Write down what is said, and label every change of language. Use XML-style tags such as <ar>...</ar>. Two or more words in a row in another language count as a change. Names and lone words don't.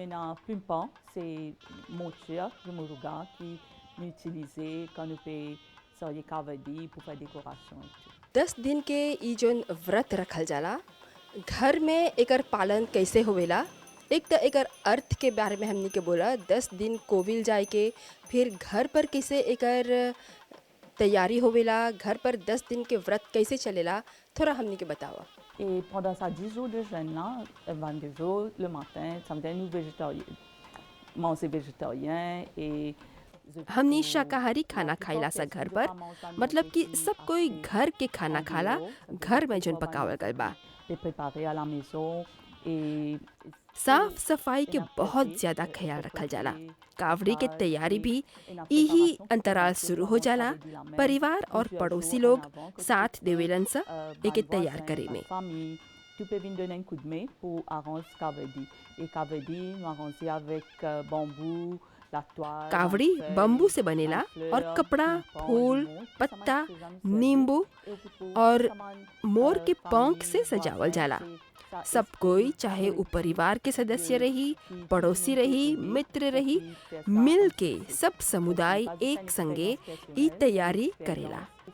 <bho>दस दिन के ई जोन व्रत रखल जाला, घर में एकर पालन कैसे होवेला? एक तो एकर अर्थ के बारे में हमने के बोला, 10 दिन कोविल जाए के, फिर घर पर कैसे एकर तैयारी होवेला, घर पर 10 दिन के व्रत कैसे चलेला, थोड़ा हमने के बतावा।</bho> <fr>Et pendant ces 10 jours de jeûne là, 22 jours le matin, ça veut dire nous végétariens, manger végétarien et</fr> <bho>हमनी शाकाहारी खाना खाइला सा घर पर, मतलब कि सब कोई घर के खाना खाला, घर में जोन पकावल गल बा। साफ सफाई के बहुत ज्यादा ख्याल रखल जाला। कावड़ी के तैयारी भी यही अंतराल शुरू हो जाला। परिवार और पड़ोसी लोग साथ देवेलन सा एके तैयार करे में।</bho> <fr>Tu peux venir donner un coup de main pour arranger Cavadi. Et Cavadi, nous arranger avec bambou,</fr> <bho>कावड़ी बम्बू से बनेला और कपड़ा, फूल, पत्ता, नींबू और मोर के पंख से सजावल जाला। सब कोई, चाहे वो परिवार के सदस्य रही, पड़ोसी रही, मित्र रही, मिल के सब समुदाय एक संगे ई तैयारी करेला।</bho>